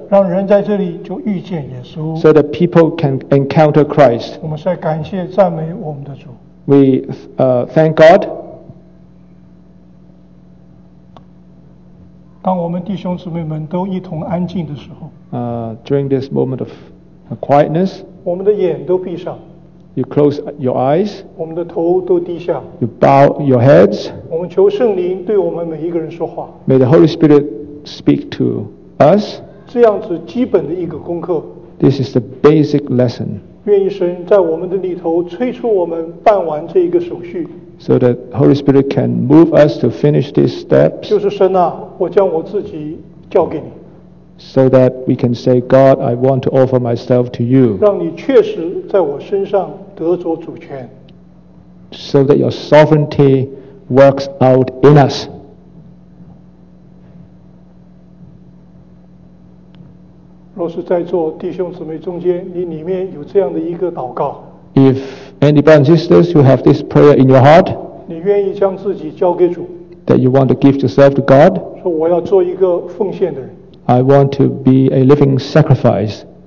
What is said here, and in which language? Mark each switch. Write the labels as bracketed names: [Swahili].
[Chinese] 让人在这里就遇见耶稣。 [English] So that people can encounter Christ. [Chinese] 我们是来感谢赞美我们的主。 [English] We thank God. [Chinese] 当我们弟兄姊妹们都一同安静的时候。 [English] During this moment of quietness. [Chinese] 我们的眼都闭上。 [English] You close your eyes. [Chinese] 我们的头都低下。 [English] You bow your heads. [Chinese] 我们求圣灵对我们每一个人说话。 [English] May the Holy Spirit speak to us. [Chinese] 这样子基本的一个功课。 [English] This is the basic lesson. [Chinese] 愿意神在我们的里头催促我们办完这一个手续。 [English] So that Holy Spirit can move us to finish these steps. [Chinese] 就是神啊，我将我自己交给你。 [English] So that we can say, God, I want to offer myself to you. [Chinese] 让你确实在我身上得着主权。 [English] So that your sovereignty works out in us. If any brothers and sisters you have this prayer in your heart, that you want to give yourself to God, I want to be a living sacrifice.